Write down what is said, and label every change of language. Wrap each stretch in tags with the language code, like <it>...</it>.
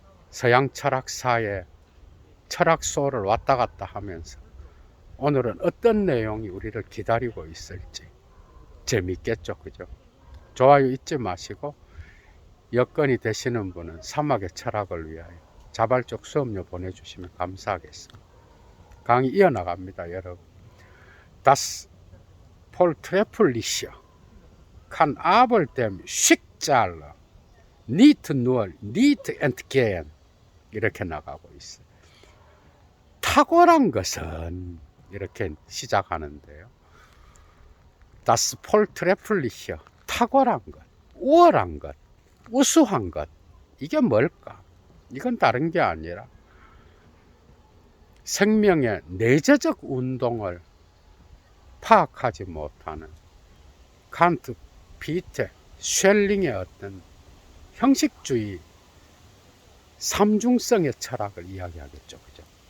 <ko>서양 철학사의 철학소를 왔다 갔다 하면서 오늘은 어떤 내용이 우리를 기다리고 있을지 재밌겠죠, 그죠? 좋아요 잊지 마시고 여건이 되시는 분은 사막의 철학을 위하여 자발적 수업료 보내주시면 감사하겠습니다. 강의 이어나갑니다, 여러분.</ko> <de>Das Vortreffliche kann aber dem Schicksal nicht nur nicht entgehen.</de> <ko>이렇게 나가고 있어요. 탁월한 것은 이렇게 시작하는데요.</ko> <de>Das Vortreffliche,</de> <ko>탁월한 것, 우월한 것, 우수한 것, 이게 뭘까? 이건 다른 게 아니라 생명의 내재적 운동을 파악하지 못하는 칸트, 피테, 쉘링의 어떤 형식주의 삼중성의 철학을 이야기하겠죠, 그죠?</ko>